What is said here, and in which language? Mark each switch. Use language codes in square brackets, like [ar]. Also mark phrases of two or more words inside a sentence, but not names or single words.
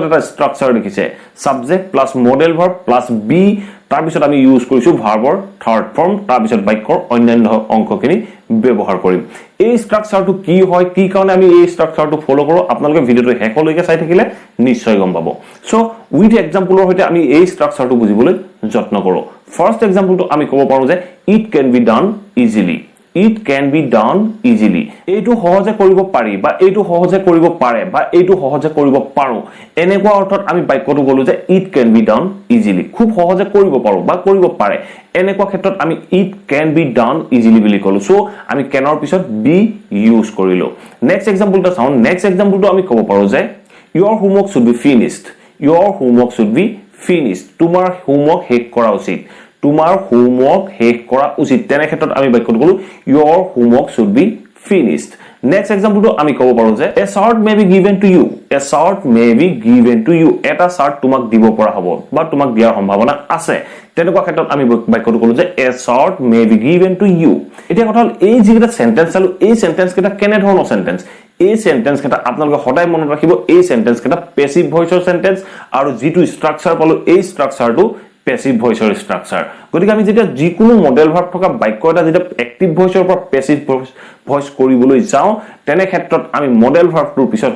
[as] এটা স্ট্ৰাকচাৰ দেখিছে [en] subject plus modal verb plus be [as] তাৰ পিছত আমি ইউজ কৰিছো ভাৰ্বৰ থাৰ্ড ফৰ্ম তাৰ পিছত বাক্যৰ অন্যান্য অংশখিনি ব্যৱহাৰ কৰিম এই স্ট্ৰাকচাৰটো কি হয় কি কাৰণে আমি এই স্ট্ৰাকচাৰটো ফলো কৰো আপোনালোকে ভিডিওটো হেকলৈকে চাই থাকিলে নিশ্চয় গম পাব [en] so with example [as] হৈতে আমি এই স্ট্ৰাকচাৰটো বুজিবলৈ যত্ন কৰো ফাৰ্স্ট এক্সাম্পলটো আমি ক'ব পাৰো যে [en] it can be done easily It can be done easily. [as] এইটো সহজে কৰিব পাৰি বা এইটো সহজে কৰিব পাৰে বা এইটো সহজে কৰিব পাৰো এনেকুৱা অৰ্থত আমি বাক্যটো বলো যে [en] it can be done easily [as] খুব সহজে কৰিব পাৰো বা কৰিব পাৰে এনেকুৱা ক্ষেত্ৰত আমি [en] it can be done easily [as] বুলি কলো সো আমি কেনৰ পিছত be ইউজ কৰিলো নেক্সট এক্সাম্পলটো চাও নেক্সট এক্সাম্পলটো আমি ক'ব পাৰো যে [en] your homework should be finished your homework should be finished [as] তোমাৰ হোমৱৰ্ক শেষ কৰা উচিত তোমার হোমৱৰ্ক শেষ কৰা উচিত তেনে ক্ষেত্ৰত আমি বাক্যটো কলো [en] your homework should be finished next example [as] to আমি ক'ব পাৰো যে [en] a short may be given to you a short may be given to you [as] এটা short তোমাক দিব পৰা হ'ব বা তোমাক দিয়াৰ সম্ভাৱনা আছে তেনেকুৱা ক্ষেত্ৰত আমি বাক্যটো কলো যে [en] a short may be given to you [as] এটা কথা হল এই যিটা সেন্টেন্স চালো এই সেন্টেন্স কেটা কেনে ধৰণৰ সেন্টেন্স এই সেন্টেন্স কেটা আপোনালোকে সদায় মনত ৰাখিব এই সেন্টেন্স কেটা প্যাসিভ ভয়েসৰ সেন্টেন্স আৰু যিটো স্ট্ৰাকচাৰ পালো এই স্ট্ৰাকচাৰটো প্যাসিভ ভয়েসৰ স্ট্ৰাকচাৰ গতিকে আমি যেতিয়া যিকোনো মডেল ভাৰ্ব থকা বাক্য এটা যেতিয়া এক্টিভ ভয়েসৰ পৰা [en] passive voice [as] কৰিবলৈ যাও তেনে ক্ষেত্ৰত আমি মডেল ভাৰ্বটোৰ পিছত